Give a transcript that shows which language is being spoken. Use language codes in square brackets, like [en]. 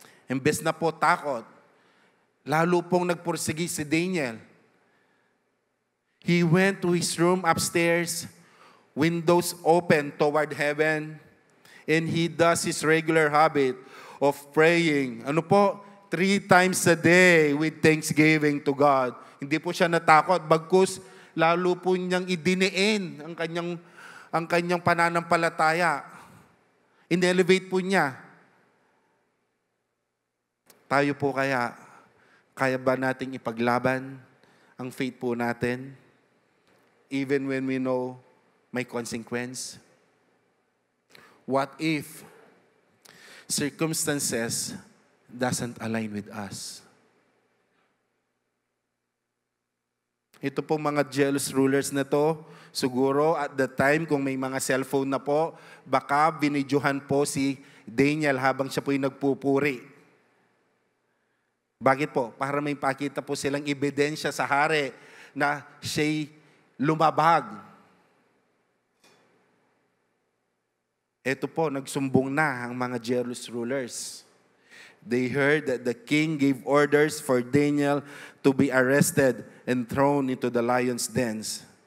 [tl] Imbes na po takot, lalo pong nagpursigi si Daniel. [en] He went to his room upstairs, windows open toward heaven, and he does his regular habit of praying. [tl] Ano po? [en] 3 times a day with thanksgiving to God. [tl] Hindi po siya natakot, bagkus lalo po niyang idiniin ang kanyang pananampalataya. In-elevate po niya. Tayo po kaya ba nating ipaglaban ang faith po natin [en] even when we know [tl] may consequence? [en] What if circumstances doesn't align with us? [tl] Ito po mga jealous rulers na to, siguro [en] at the time [tl] kung may mga cellphone na po, baka binidyohan po si Daniel habang siya po yung nagpupuri. Bakit po? Para may pakita po silang ebidensya sa hari na siya'y lumabag. Ito po, nagsumbong na ang mga jealous rulers. [en] They heard that the king gave orders for Daniel to be arrested and thrown into the lion's dens.